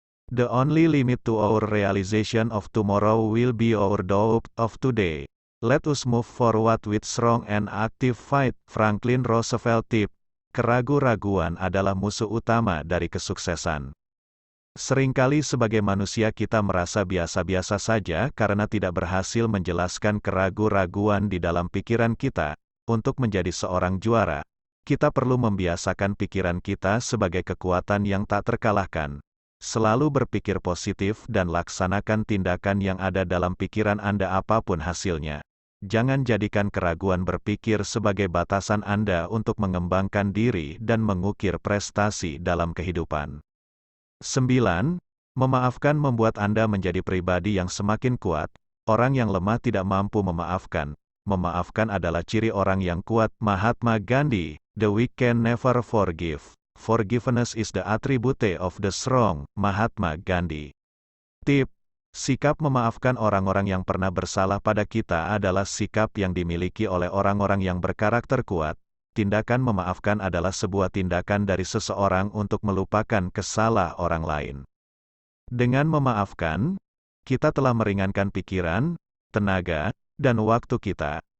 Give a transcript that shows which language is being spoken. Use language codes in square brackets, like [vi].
[en] The only limit to our realization of tomorrow will be our doubt of today. Let us move forward with strong and active fight. Franklin Roosevelt. Tip. [id] Keraguan-raguan adalah musuh utama dari kesuksesan. Seringkali sebagai manusia kita merasa biasa-biasa saja karena tidak berhasil menjelaskan keraguan-raguan di dalam pikiran kita. Untuk menjadi seorang juara, kita perlu membiasakan pikiran kita sebagai kekuatan yang tak terkalahkan. Selalu berpikir positif dan laksanakan tindakan yang ada dalam pikiran Anda apapun hasilnya. Jangan jadikan keraguan berpikir sebagai batasan Anda untuk mengembangkan diri dan mengukir prestasi dalam kehidupan. 9. Memaafkan membuat Anda menjadi pribadi yang semakin kuat. Orang yang lemah tidak mampu memaafkan. Memaafkan adalah ciri orang yang kuat. Mahatma Gandhi. [en] The weak can never forgive. Forgiveness is the attribute of the strong. Mahatma Gandhi. Tip. [id] Sikap memaafkan orang-orang yang pernah bersalah pada kita adalah sikap yang dimiliki oleh orang-orang yang berkarakter kuat. tindakan memaafkan adalah sebuah tindakan dari seseorang untuk melupakan kesalahan orang lain. Dengan memaafkan, kita telah meringankan pikiran, tenaga, dan waktu kita.